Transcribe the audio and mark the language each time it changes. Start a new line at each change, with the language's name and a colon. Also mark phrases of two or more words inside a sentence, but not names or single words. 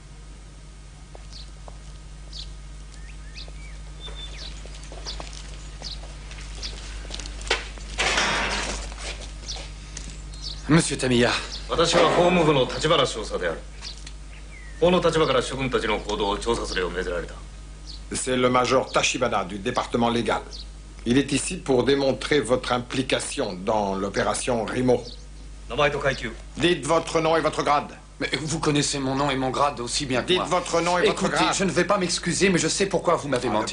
French: Monsieur Tamiya。
Japanese: 私は法務部の立花少佐である。法の立場から諸君たちの行動を調査するよう命ぜられた。
French: C'est le major Tachibana du département légal. Il est ici pour démontrer votre implication dans l'opération Rimo. Dites votre nom et votre grade. Mais vous connaissez mon nom et mon grade aussi bien que moi. Dites votre nom et votre grade. Écoutez, je ne vais pas m'excuser, mais je sais pourquoi vous m'avez menti.